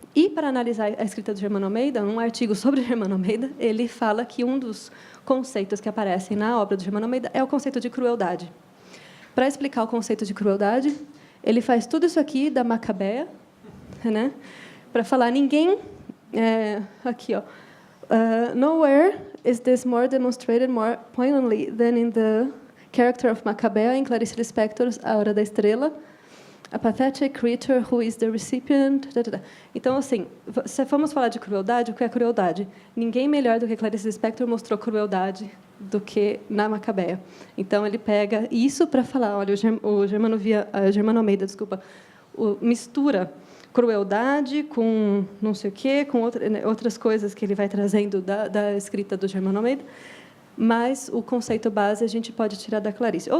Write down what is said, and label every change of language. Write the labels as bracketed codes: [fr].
[pt] E, para analisar a escrita do Germano Almeida, num artigo sobre Germano Almeida, ele fala que um dos conceitos que aparecem na obra do Germano Almeida é o conceito de crueldade. Para explicar o conceito de crueldade, ele faz tudo isso aqui da Macabeia, né? Para falar, ninguém... aqui, ó. [en] Nowhere is this more demonstrated more poignantly than in the character of Macabea in Clarice Lispector's A Hora da Estrela, a pathetic creature who is the recipient... [pt] Então, assim, se formos falar de crueldade, o que é crueldade? Ninguém melhor do que Clarice Lispector mostrou crueldade do que na Macabeia. Então, ele pega isso para falar, olha, o Germano Almeida, desculpa, mistura crueldade com não sei o quê, com outras coisas que ele vai trazendo da escrita do Germano Almeida, mas o conceito base a gente pode tirar da Clarice.